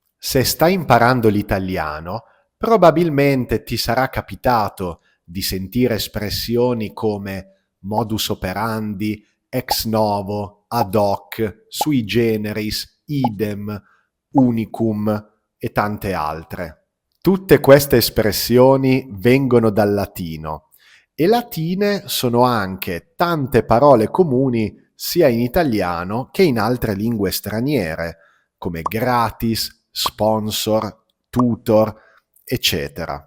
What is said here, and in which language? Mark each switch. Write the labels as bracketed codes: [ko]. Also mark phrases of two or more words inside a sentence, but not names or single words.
[it] Se stai imparando l'italiano, probabilmente ti sarà capitato di sentire espressioni come [la] modus operandi, ex novo, ad hoc, sui generis, [it] idem, unicum e tante altre. Tutte queste espressioni vengono dal latino e latine sono anche tante parole comuni sia in italiano che in altre lingue straniere, come gratis, sponsor, tutor, eccetera.